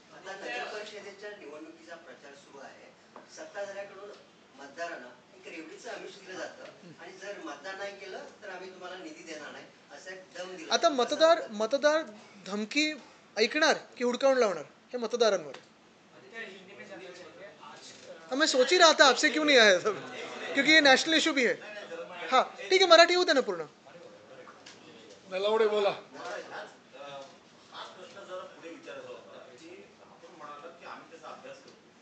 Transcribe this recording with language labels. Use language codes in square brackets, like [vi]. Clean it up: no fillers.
[mr] आता नगर परिषदेच्या निवडणुकीचा प्रचार सुरू आहे. सत्ताधाऱ्याकडून मतदारांना एक रेवडीचं आमिष दिलं जातं आणि जर मतदान नाही केलं तर आम्ही तुम्हाला निधी देणार नाही असं एक दम दिला. आता मतदार धमकी ऐकणार की हुडकावून लावणार हे मतदारांवर आहे. [hi] मैं सोच ही रहा था आपसे क्यों नहीं आया सब, क्योंकि ये नेशनल इशू भी है. [mr] हाँ ठीक आहे, मराठी होऊ दे ना पूर्ण. नलावडे बोला. हा प्रश्न जरा पुढे विचारायचा होता की आपण म्हणालात की आम्ही त्याचा अभ्यास करतो.